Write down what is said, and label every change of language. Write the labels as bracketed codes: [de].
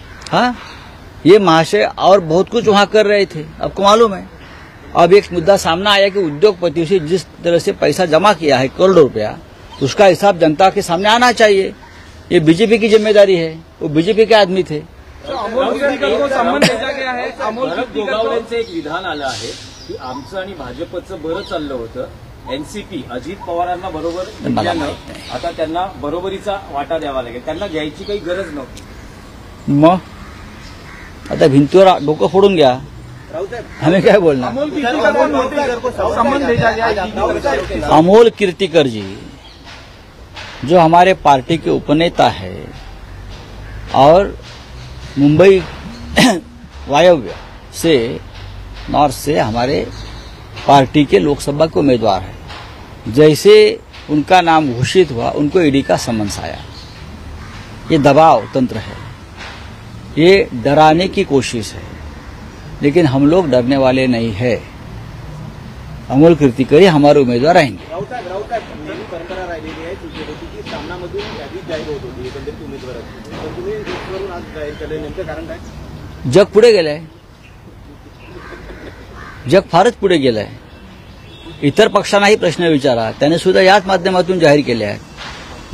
[hi] हाँ, ये महाशय और बहुत कुछ वहां कर रहे थे, आपको मालूम है। अब एक मुद्दा सामने आया कि उद्योगपतियों से जिस तरह से पैसा जमा किया है करोड़ों रुपया, उसका हिसाब जनता के सामने आना चाहिए। ये बीजेपी की जिम्मेदारी है, वो बीजेपी के आदमी थे। अमोल कीर्तिकर को सम्मान भेजा गया है। अमोल भरत कीर्तिकर [mr] गोगावलेंचं एक विधान आलं आहे की आमचं आणि भाजपचं बरं चाललं होतं, एनसीपी अजित पवारांना बरोबर घेतल्यानं आता त्यांना बरोबरीचा वाटा द्यावा लागेल, त्यांना घ्यायची काही गरज नव्हती। मग आता भिंतीवर डोकं फोडून घ्या, [hi] हमें क्या बोलना। अमोल कीर्तिकर को सम्मान भेजा गया। अमोल कीर्तिकर जी जो हमारे पार्टी के उपनेता है और मुंबई वायव्य से, नॉर्थ से हमारे पार्टी के लोकसभा के उम्मीदवार हैं। जैसे उनका नाम घोषित हुआ उनको ईडी का समन्स आया। ये दबाव तंत्र है, ये डराने की कोशिश है, लेकिन हम लोग डरने वाले नहीं है। अमोल कीर्तिकर हमारे उम्मीदवार रहेंगे। [mr] नेहमी परंपरा राहिलेली आहे की सामनामधून यादी जाहीर होत होती एकंदरीत उमेदवाराची, तर तुम्ही वरून आज जाहीर केलं, नेमकं कारण काय? जग पुढे गेलंय, जग फारच पुढे गेलंय। इतर पक्षांनाही प्रश्न विचारा, त्याने सुद्धा याच माध्यमातून जाहीर केले आहेत।